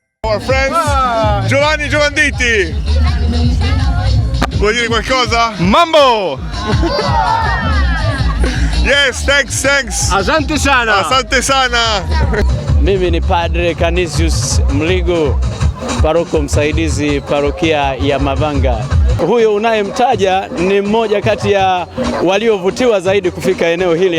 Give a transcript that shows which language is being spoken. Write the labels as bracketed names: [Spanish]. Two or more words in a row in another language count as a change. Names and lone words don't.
[English] our friends. [Italian] Giovanni Giovanditi. Vuoi dire qualcosa? [Swahili] Mambo! [English] Yes, thanks. [Swahili] Asante sana. Asante sana. Mimi ni Padre Canisius Mligo, paroko msaidizi parokia ya Mavanga. Huyo unayemtaja ni mmoja kati ya waliovutiwa zaidi kufika eneo hili.